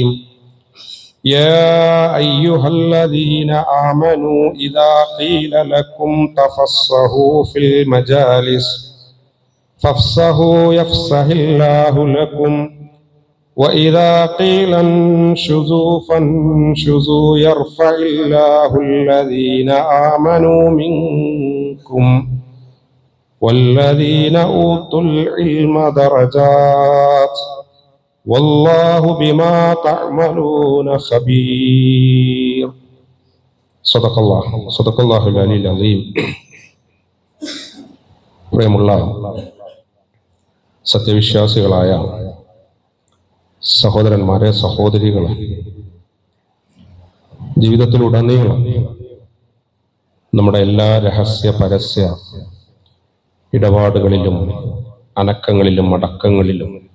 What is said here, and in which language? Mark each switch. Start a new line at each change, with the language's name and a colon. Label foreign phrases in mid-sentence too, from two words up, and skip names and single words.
Arabic: يا أيها الذين آمنوا إذا قيل لكم تفصحوا في المجالس فافصحوا يفصح الله لكم وإذا قيل انشزوا فانشزوا يرفع الله الذين آمنوا منكم والذين أوتوا العلم درجات والله بما تعملون خبير. صدق الله العلي العظيم.
Malayalam: പ്രിയമുള്ള സത്യവിശ്വാസികളായ സഹോദരന്മാരെ, സഹോദരികളെ, ജീവിതത്തിലുടനീളം നമ്മുടെ എല്ലാ രഹസ്യ പരസ്യ ഇടപാടുകളിലും അനക്കങ്ങളിലും അടക്കങ്ങളിലും